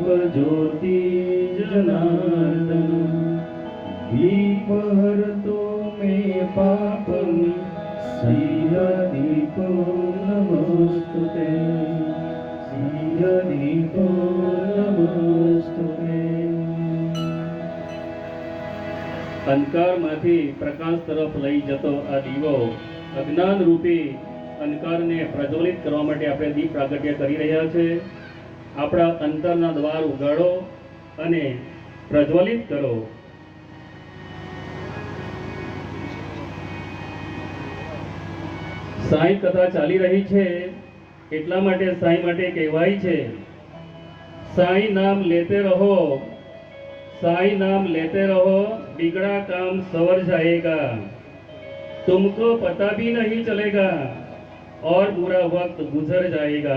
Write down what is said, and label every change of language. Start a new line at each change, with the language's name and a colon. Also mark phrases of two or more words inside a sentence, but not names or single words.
Sanskrit: ज्योति जनार्दन दीप हरतो मे पापं श्रीहरिको नमोस्तुते श्रीहरिको नमोस्तुते।
Gujarati: અંધકારમાંથી પ્રકાશ તરફ લઈ જતો આ દીવો અજ્ઞાન રૂપી અંધકારને પ્રજ્વલિત કરવા માટે આપણે દીપ પ્રાગટ્ય કરી રહ્યા છે। આપણા અંતરના દ્વાર ઉગાડો અને પ્રજ્વલિત કરો। સાંઈ કથા ચાલી રહી છે એટલા માટે સાંઈ માટે કહેવાય છે,
Hindi: साईं नाम लेते रहो, साईं नाम लेते रहो, बिगड़ा काम सवर जाएगा, तुमको पता भी नहीं चलेगा और बुरा वक्त गुजर जाएगा।